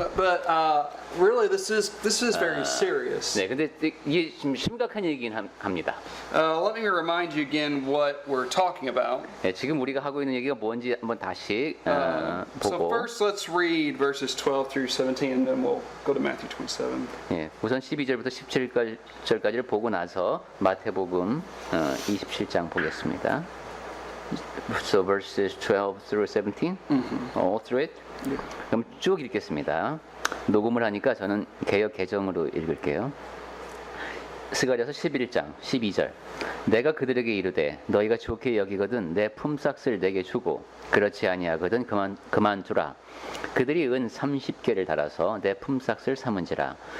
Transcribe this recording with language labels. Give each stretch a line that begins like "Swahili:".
English: But really, this is very serious.
Korean: 네, 근데 이게 좀 심각한 얘기긴 합니다.
English: Let me remind you again what we're talking about.
Korean: 네, 지금 우리가 하고 있는 얘기가 뭔지 한번 다시
English: So
Korean: 보고.
English: first, let's read verses 12 through 17, and then we'll go to Matthew 27.
Korean: 예, 우선 12절부터 17절까지를 보고 나서 마태복음 27장 보겠습니다.
English: So verses 12 through 17, all through it.
Korean: 그럼 쭉 읽겠습니다. 녹음을 하니까 저는 개역 개정으로 읽을게요. 스가랴서 11장 12절. 내가 그들에게 이르되 너희가 좋게 여기거든 내 품삯을 내게 주고 그렇지 아니하거든 그만 두라. 그들이 은 30개를 달아서 내 품삯을 삼은지라.